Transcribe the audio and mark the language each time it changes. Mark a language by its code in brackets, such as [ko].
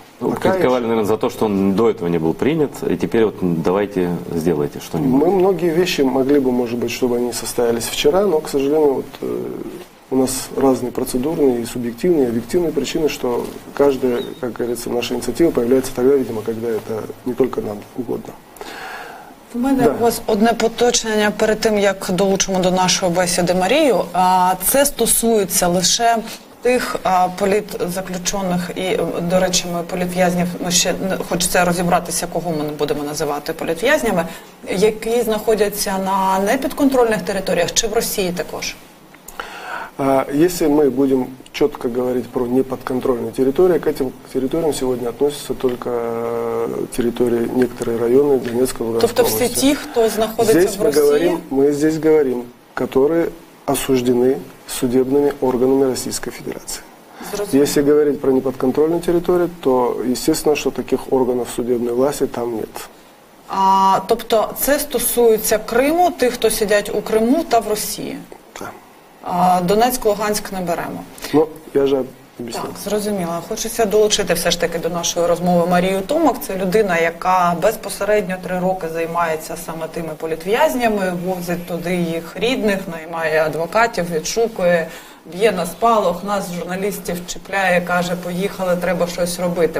[ru] Критиковали, наверное, за то, что он до этого не был принят, и теперь вот давайте сделайте что-нибудь. Мы многие вещи могли бы, может быть, чтобы они состоялись вчера, но, к сожалению, вот, у нас разные процедурные, и субъективные, и объективные причины, что каждая, как говорится, наша инициатива появляется тогда, видимо, когда это не только нам угодно. [uk] У мене ось одне поточнення перед тим, як долучимо до нашої бесіди Марію. Це стосується лише тих політзаключених і, до речі, ми політв'язнів, ми ще хочеться розібратися, кого ми не будемо називати політв'язнями, які знаходяться на непідконтрольних територіях чи в Росії також? [ru] Если мы будем четко говорить про неподконтрольные территории, к этим территориям сегодня относятся только территории, некоторые районы Донецкой и Луганской [uk] Тобто [ru] области. [uk] всі ті, хто знаходиться в Росії? [ru] Мы здесь говорим, которые осуждены судебными органами Российской Федерации. Если говорить про неподконтрольные территории, то естественно, что таких органов судебной власти там нет. [uk] Тобто це стосується Криму, тих, хто сидять у Криму та в Росії? Так. Донецьк, Луганськ не беремо. Ну, я же об'яснив. Так, зрозуміло. Хочеться долучити все ж таки до нашої розмови Марію Томак. Це людина, яка безпосередньо 3 роки займається саме тими політв'язнями, возить туди їх рідних, наймає адвокатів, відшукує, б'є на спалах, нас, журналістів, чіпляє, каже, поїхали, треба щось робити.